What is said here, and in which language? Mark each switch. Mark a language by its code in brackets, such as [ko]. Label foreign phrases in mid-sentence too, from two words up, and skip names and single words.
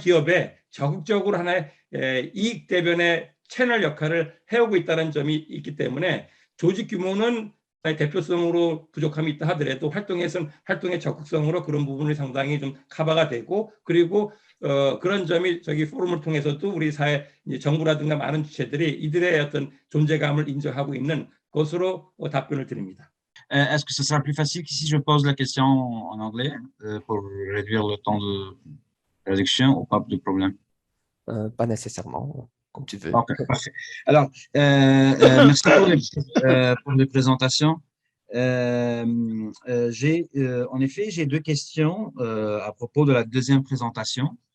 [ko] 기업에 적극적으로 하나의 이익 대변의 채널 역할을 해오고 있다는 점이 있기 때문에, 조직 규모는 대표성으로 부족함이 있다 하더라도 활동의 적극성으로 그런 부분이 상당히 좀 커버가 되고, 그리고 그런 점이 저기 포럼을 통해서도 우리 사회 정부라든가 많은 주체들이 이들의 어떤 존재감을 인정하고 있는 것으로 답변을 드립니다. [fr] Est-ce que ce sera plus facile que si je pose la question en anglais pour réduire le temps de traduction ou pas de problème? Pas nécessairement, comme tu veux. Ok, parfait. Alors, merci pour les présentations. En effet, j'ai deux questions à propos de la deuxième présentation.